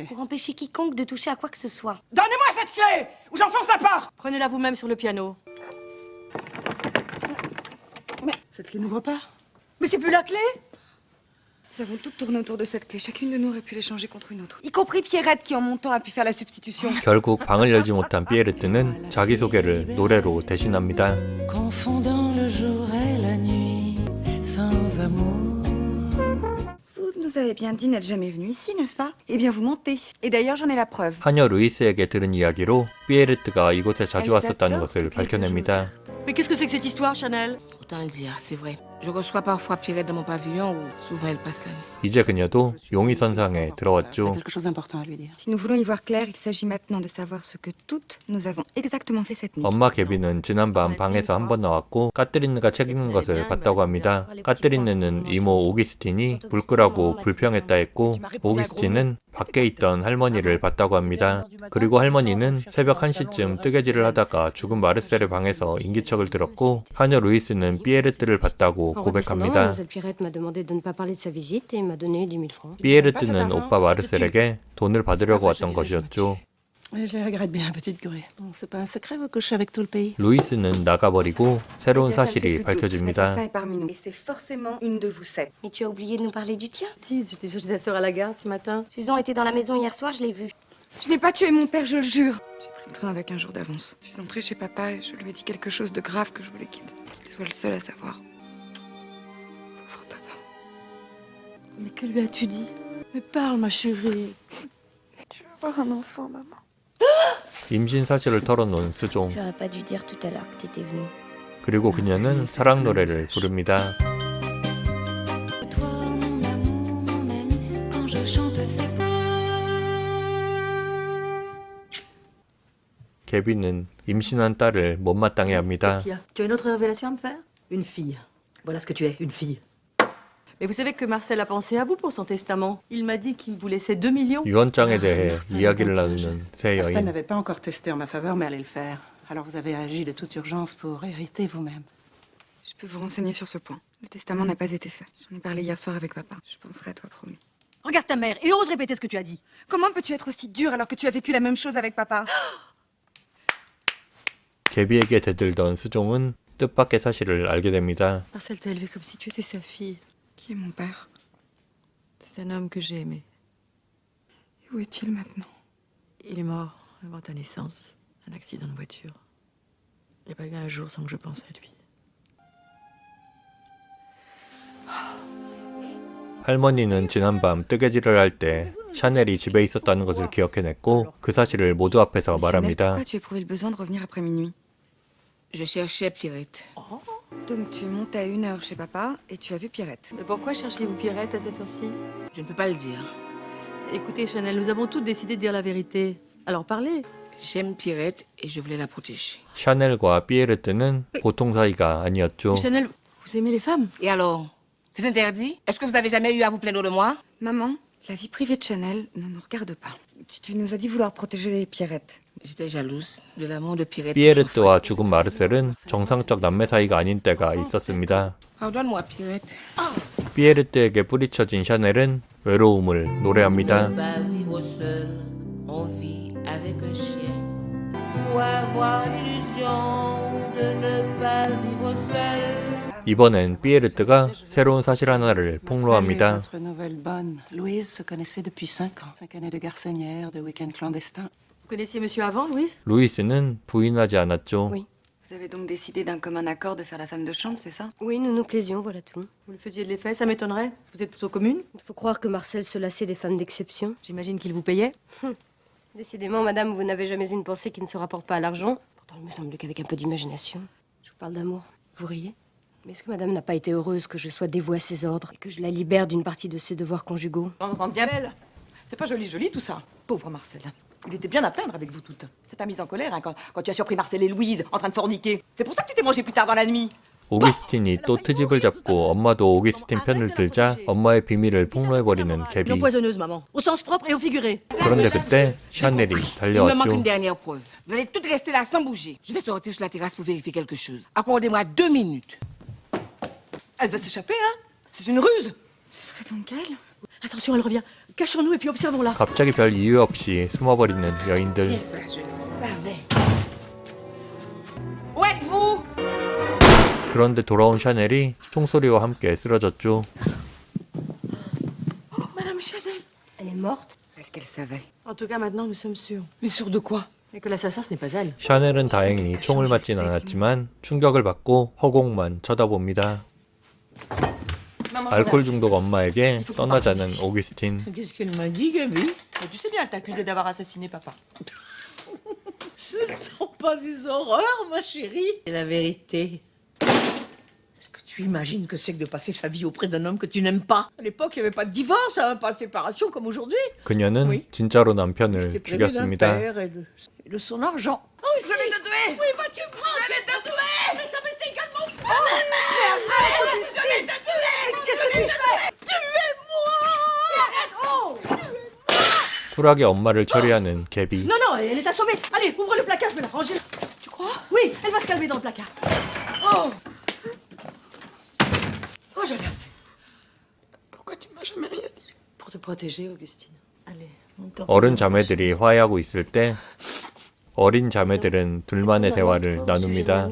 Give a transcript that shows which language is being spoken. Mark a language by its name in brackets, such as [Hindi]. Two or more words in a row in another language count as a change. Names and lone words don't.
[French] Pour empêcher quiconque de toucher à quoi que ce soit. Donnez-moi cette clé ou j'enfonce la porte! Prenez-la vous-même sur le piano. Mais cette clé n'ouvre pas. Mais c'est plus la clé? Nous avons toutes tourné autour de cette clé. Chacune de nous aurait pu l'échanger contre une autre. Y compris Pierrette qui en montant a pu faire la substitution. [Korean] 결국 방을 열지 못한 피에르트는 자기소개를 노래로 대신합니다. [French] Confondant le jour et la nuit, sans amour. Vous nous avez bien dit n'être jamais venu ici, n'est-ce pas? Eh bien, vous mentez. Et d'ailleurs, j'en ai la preuve. [Korean] 하녀 루이스에게 들은 이야기로 피에르트가 이곳에 자주 왔었다는 것을 밝혀냅니다. [French] Mais qu'est-ce que c'est que cette histoire, Chanel? Autant le dire, c'est vrai. Je reçois parfois Pierrette dans mon pavillon où souvent elle passe la nuit. [Korean] 이제 그녀도 용의선상에 들어왔죠. [French] Quelque chose d'important à lui dire. Si nous voulons y voir clair, il s'agit maintenant de savoir ce que toutes nous avons exactement fait cette nuit. [Korean] 엄마 개비는 지난밤 방에서 한 번 나왔고 까트리느가 책 읽는 것을 봤다고 합니다. 까트리느는 이모 오기스틴이 불 끄라고 불평했다 했고 오기스틴은 밖에 있던 할머니를 봤다고 합니다. 그리고 할머니는 새벽 1시쯤 뜨개질을 하다가 죽은 마르셀의 방에서 인기척을 들었고 하녀 루이스는 피에르트를 봤다고 [French] En redescendant, [Korean] 고백합니다. [French] mademoiselle Pierrette m'a demandé de ne pas parler de sa visite et m'a donné 10 000 francs. [Korean] 피에르트는 오빠 마르셀에게 돈을 받으려고 왔던 것이었죠. [French] Je le regrette bien, petite grue. Bon, c'est pas un secret, vous couchez avec tout le pays. [Korean] 루이스는 나가버리고 새로운 사실이 [French] Ça [Korean] 밝혀집니다. [French] est parmi nous. Et c'est forcément une de vous sept. Mais tu as oublié de nous parler du tien. Dis, j'étais chez sa sœur à la gare ce matin. Susan était dans la maison hier soir, je l'ai vue. Je n'ai pas tué mon père, je le jure. J'ai pris le train avec un jour d'avance. Je suis entrée chez papa et je lui ai dit quelque chose de grave que je voulais qu'il soit le seul à savoir. Pauvre papa. Mais que lui as-tu dit? Mais parle, ma chérie. Je veux avoir un enfant, maman. [Korean] 임신 사실을 털어놓은 스종. [French] J'aurais pas dû dire tout à l'heure que t'étais venue. [Korean] 그리고 그녀는 사랑 노래를 부릅니다. [French] Toi, mon amour, mon ami, quand je chante ces [Korean] 개비는 임신한 딸을 못마땅해 [French] Qu'est-ce [Korean] 합니다. [French] qu'il y a? Tu as une autre révélation à me faire? Une fille. Voilà ce que tu es, une fille. Mais vous savez que Marcel a pensé à vous pour son testament. Il m'a dit qu'il vous laissait 2 millions. [Korean] 유언장에 대해 [French] Marcel, [Korean] 이야기를 [French] donc, [Korean] 나누는 새 [French] Marcel [Korean] 여인. [French] n'avait pas encore testé en ma faveur, mais allait le faire. Alors vous avez agi de toute urgence pour hériter vous-même. Je peux vous renseigner sur ce point. Le testament n'a pas été fait. J'en ai parlé hier soir avec papa. Je penserai à toi, promis. Regarde ta mère et ose répéter ce que tu as dit. Comment peux-tu être aussi dur alors que tu as vécu la même chose avec papa? [Korean] 개비에게 대들던 스종은 뜻밖의 사실을 알게 됩니다. [French] Marcel t'a élevé comme si tu étais sa fille. Qui est mon père? C'est un homme que j'ai aimé. Et où est-il maintenant? Il est mort avant ta naissance. Un accident de voiture. Il n'y a pas eu un jour sans que je pense à lui. [Korean] 할머니는 지난밤 뜨개질을 할 때 샤넬이 집에 있었다는 것을 기억해냈고 그 사실을 모두 앞에서 [French] Mais Chanel, [Korean] 말합니다. [French] pourquoi tu as éprouvé le besoin de revenir après minuit? Je cherchais Pierrette. Donc tu es monté à 1h chez papa et tu as vu Pierrette. Mais pourquoi cherchez-vous Pierrette à cette heure-ci? Je ne peux pas le dire. Écoutez, Chanel, nous avons toutes décidé de dire la vérité. Alors parlez. J'aime Pierrette et je voulais la protéger. [Korean] 샤넬과 피에르트는 보통 사이가 아니었죠. [French] Chanel, vous aimez les femmes? Et alors? C'est interdit? Est-ce que vous avez jamais eu à vous plaindre de moi? Maman, la vie privée de Chanel ne nous regarde pas. Tu nous as dit vouloir protéger Pierrette. J'étais jalouse de l'amour de Pierrette. pour son [Korean] 피에르트와 죽은 마르셀은 정상적 남매 사이가 아닌 때가 있었습니다. [French] frère. Pardonne-moi, Pierrette. [Korean] 피에르트에게 뿌리쳐진 샤넬은 외로움을 노래합니다. [French] Pas vivre seul, on vit avec un chien. Pour avoir l'illusion de ne pas vivre seul. [Korean] 이번엔 피에르트가 새로운 사실 하나를 폭로합니다. [French] Votre nouvelle bonne. Louise se connaissait depuis 5 ans. 5 années de garçonnière, de week-end clandestin. Vous connaissiez monsieur avant, Louise? [Korean] 루이스는 부인하지 않았죠. [French] Oui. Vous avez donc décidé d'un commun accord de faire la femme de chambre, c'est ça? Oui, nous nous plaisions, voilà tout. Vous le faisiez de l'effet, ça m'étonnerait. Vous êtes plutôt commune. Il faut croire que Marcel se lassait des femmes d'exception. J'imagine qu'il vous payait. Décidément, madame, vous n'avez jamais une pensée qui ne se rapporte pas à l'argent. Pourtant, il me semble qu'avec un peu d'imagination, je vous parle d'amour. Vous riez? Mais est-ce que madame n'a pas été heureuse que je sois dévouée à ses ordres et que je la libère d'une partie de ses devoirs conjugaux? On entend bien belle. C'est pas joli tout ça. Pauvre Marcel. Il était bien à plaindre avec vous toutes. Ça t'a mise en colère hein, quand tu as surpris Marcel et Louise en train de forniquer. C'est pour ça que tu t'es mangé plus tard dans la nuit. [Korean] 오기스틴이 또 트집을 잡고 엄마도 오기스틴 편을 들자 엄마의 비밀을 폭로해버리는 개비. [French] L'empoisonneuse, maman. Au sens propre et au figuré. [Korean] 그런데 그때 샤넬이 [French] Il me manque une [Korean] 달려왔죠. [French] dernière preuve. Vous allez toutes rester là sans bouger. Je vais sortir sur la terrasse pour vérifier quelque chose. Accordez-moi 2 minutes. Elle veut s'échapper, hein? C'est une ruse. Ce serait donc elle? Attention, elle revient. Cachons-nous et puis observons-la. [Korean] 갑자기 별 이유 없이 숨어버리는 여인들. [French] Bien ça, je le savais. Où êtes-vous? [Korean] 그런데 돌아온 샤넬이 총소리와 함께 쓰러졌죠. [French] Madame Chanel. Elle est morte? Est-ce qu'elle savait? En tout cas, maintenant, nous sommes sûrs. Mais sûr de quoi? Et que l'assassin, ce n'est pas elle. [Korean] 샤넬은 다행히 총을 맞진 않았지만 충격을 받고 허공만 쳐다봅니다. 알코올 중독 엄마에게 떠나자는 오기스틴. [French] Qu'est-ce qu'elle m'a dit, Gabi? Mais tu sais bien, elle t'accusait d'avoir assassiné papa. Ce ne sont pas des horreurs, ma chérie. C'est la vérité. Est-ce que tu imagines que c'est que de passer sa vie auprès d'un homme que tu n'aimes pas? À l'époque, il n'y avait pas de divorce, hein, pas de séparation comme aujourd'hui. [Korean] 그녀는 [French] Oui. [Korean] 진짜로 남편을 [French] J'étais prévue d'un [Korean] 죽였습니다. [French] père et de son argent. Oh, je vais te tuer! Oui, vas-tu prendre? Je vais te tuer! Mais ça m'est également fou! Je vais te tuer! Qu'est-ce que tu fais? Tuez-moi! [Korean] 쿨하게 엄마를 처리하는 개비. [French] Non, non, elle est assommée. Allez, ouvre le placard, je vais la ranger. Tu crois? Oui, elle va se calmer dans le placard. Oh! Oh, j'agace. Pourquoi tu m'as jamais rien dit? Pour te protéger, Augustine. Allez, on t'en [Korean] 어른 자매들이 화해하고 있을 때 어린 자매들은 둘만의 대화를 nanumbida.